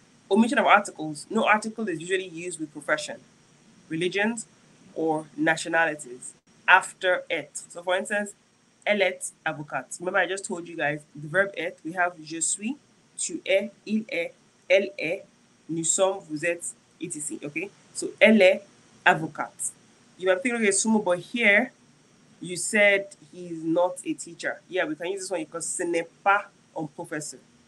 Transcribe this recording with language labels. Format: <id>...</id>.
<en>Omission of articles. No article is usually used with profession, religions, or nationalities after être. So, for instance,</en> <fr>elle est avocate.</fr> <en>Remember, I just told you guys the verb être. We have</en> <fr>je suis, tu es, il est, elle est, nous sommes, vous êtes, etc.</fr> <en>Okay? So,</en> <fr>elle est avocate.</fr> <en>You might think, okay, Sumo, but here you said he's not a teacher. Yeah, we can use this one because</en> <fr>ce n'est pas un professeur.</fr>